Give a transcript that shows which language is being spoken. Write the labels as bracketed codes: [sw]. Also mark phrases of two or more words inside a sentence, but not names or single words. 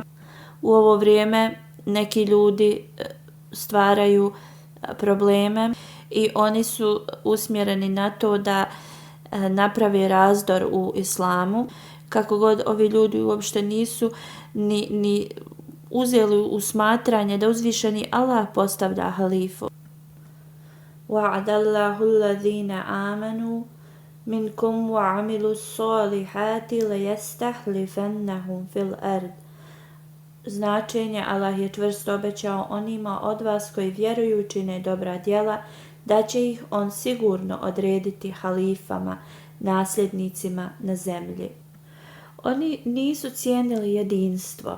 [bs] U ovo vrijeme neki ljudi stvaraju probleme i oni su usmjereni na to da naprave razdor u islamu. Kako god, ovi ljudi uopšte nisu ni uzeli u smatranje da uzvišeni Allah postavlja halifu. [ar] وعد الله الذين آمنوا منكم وعملوا الصالحات ليستخلفنهم في الأرض. [bs] Značenje: Allah je čvrsto obećao onima od vas koji vjeruju i čine dobra djela da će ih on sigurno odrediti halifama, nasljednicima na zemlji. Oni nisu cijenili jedinstvo.